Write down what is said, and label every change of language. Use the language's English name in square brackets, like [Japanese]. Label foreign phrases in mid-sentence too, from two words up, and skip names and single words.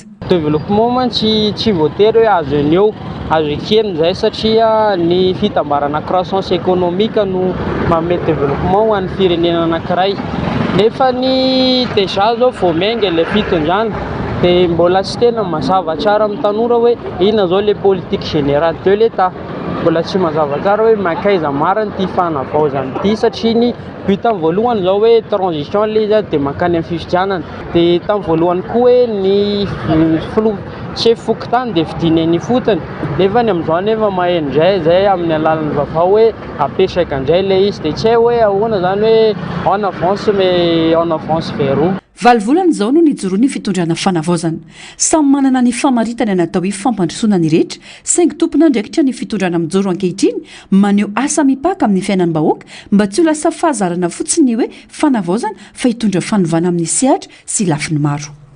[Malagasy] Développement mantsy tsy voatery hoe azo eny eo azo ekeny zay satria ny fitambarana [French] croissance économique [Malagasy] no mamet développement ho an'ny firenena anankiray. Nefa ny déjà zao vao miainga ilay fitondrana dia mbola tsy tena mazava tsara amin'ny tanora hoe inona zao le [French] politique générale de l'État. [Malagasy] Mbola tsy mazava tsara hoe makaiza mariny ty fanavaozany ity satria ny but tamin'ny voalohany zao hoe transition le izy dia makany amin'ny fifidianana. Dia tamin'ny voalohany koa hoe ny chef fokontany dia vidineny fotony. Nefa ny amin'izao nefa mahendray zay amin'ny alalan'ny vaovao hoe apetraka indray le izy dia tsy hay hoe ahoana zany hoe [French] en avance mais en avance vers où. [Malagasy] Valvolana izao no nijoroany fitondrana fanavaozana. Samy manana ny famaritana natao hoe fampandrosoana ny rehetra, saingy tompona andraikitra ny fitondrana mijoro ankehitriny maneho asa mipaka amin'ny fiainan'ny bahoaka mba tsy ho lasa fahazarana fotsiny hoe fanavaozana fa hitondra fanovana amin'ny sehatra sy lafiny maro.